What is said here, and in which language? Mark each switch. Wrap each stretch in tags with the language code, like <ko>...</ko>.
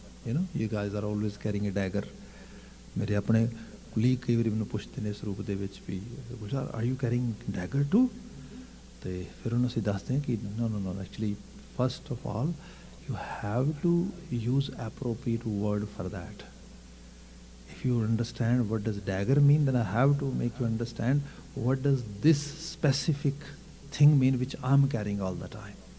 <en>you guys are always carrying a dagger.</en> <pa>ਮੇਰੇ ਆਪਣੇ colleague ਕਈ ਵਾਰੀ ਮੈਨੂੰ ਪੁੱਛਦੇ ਨੇ ਇਸ ਰੂਪ ਦੇ ਵਿੱਚ ਵੀ Gulzar</pa> <en>are you carrying dagger too,</en> <pa>ਤੇ ਫਿਰ ਉਹਨੂੰ ਅਸੀਂ ਦੱਸਦੇ ਹਾਂ ਕਿ</pa> <en>no actually first of all you have to use appropriate word for that. If you understand what does dagger mean, then I have to make you understand what does this specific thing mean which I'm carrying all the time.</en>